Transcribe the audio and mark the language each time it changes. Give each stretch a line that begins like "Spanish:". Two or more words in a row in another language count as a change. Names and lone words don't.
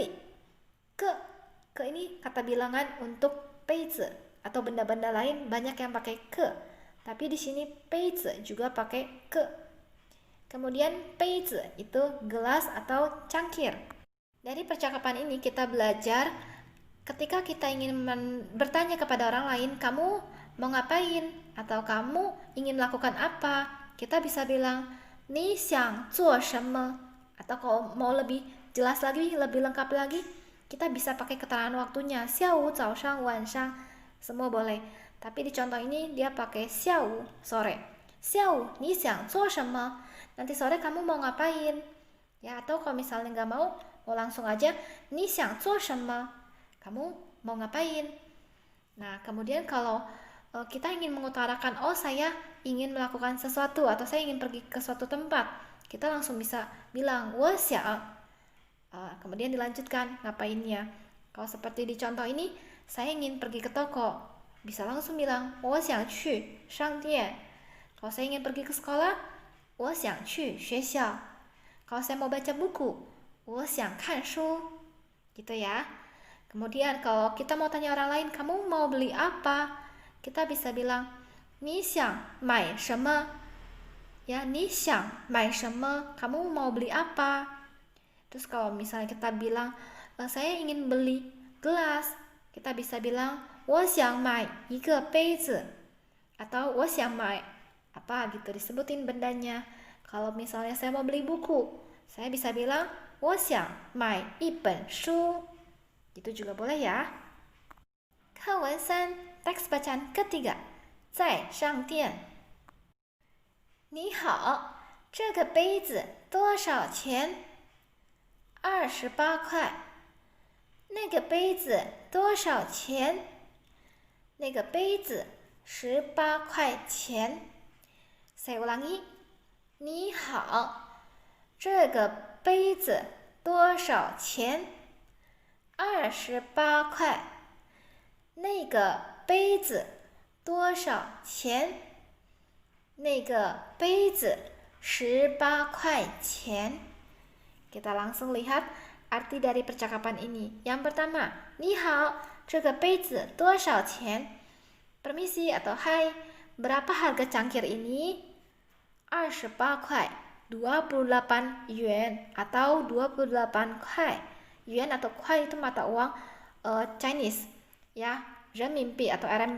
Indonesian: Ke ini kata bilangan untuk 杯子 atau benda-benda lain banyak yang pakai ke. Tapi di sini 杯子 juga pakai ke. Kemudian 杯子 itu gelas atau cangkir. Dari percakapan ini kita belajar ketika kita ingin bertanya kepada orang lain, kamu mau ngapain? Atau kamu ingin melakukan apa? Kita bisa bilang,
Chinese: 你想做什么?
Indonesian: Atau kalau mau lebih jelas lagi, lebih lengkap lagi, kita bisa pakai keterangan waktunya.
Chinese: 下午, 早上, 晚上,
Indonesian: semua boleh. Tapi di contoh ini dia pakai 下午, sore.
Chinese: 下午你想做什么?
Indonesian: Nanti sore kamu mau ngapain? Ya, atau kalau misalnya nggak mau langsung aja
Chinese: 你想做什么?
Indonesian: Kamu mau ngapain? Nah, kemudian kalau kita ingin mengutarakan, oh saya ingin melakukan sesuatu atau saya ingin pergi ke suatu tempat, kita langsung bisa bilang
Chinese: 我想.
Indonesian: Kemudian dilanjutkan ngapainnya. Kalau seperti di contoh ini, saya ingin pergi ke toko, bisa langsung bilang
Chinese: 我想去商店.
Indonesian: Kalau saya ingin pergi ke sekolah,
Chinese: 我想去学校.
Indonesian: Kalau saya mau baca buku,
Chinese: 我想看书.
Indonesian: Gitu ya. Kemudian kalau kita mau tanya orang lain, kamu mau beli apa? Kita bisa bilang
Chinese: 你想买什么? Ya, 你想买什么?
Indonesian: Kamu mau beli apa? Terus kalau misalnya kita bilang saya ingin beli gelas, kita bisa bilang
Chinese: 我想买一个杯子
Indonesian: atau
Chinese: 我想买
Indonesian: apa gitu, disebutin bendanya. Kalau misalnya saya mau beli buku, saya bisa bilang
Chinese: 我想买一本书.
Indonesian: Itu juga boleh ya.
Chinese: 课文3,
Indonesian: teks bacaan ketiga.
Chinese: 在商店。你好，这个杯子多少钱？28块。那个杯子多少钱？那个杯子18块钱。
Indonesian: Saya ulangi.
Chinese: 你好，这个杯子多少钱？28块。那个杯子多少钱？那个杯子18块钱.
Indonesian: Kita langsung lihat arti dari percakapan ini. Yang pertama,
Chinese: 你好，这个杯子多少钱?
Indonesian: Permisi atau hai, berapa harga cangkir ini? 28块, 28 yuan atau 28 kuai. Yuan atau kuai itu mata uang Chinese, ya, renminbi atau RMB.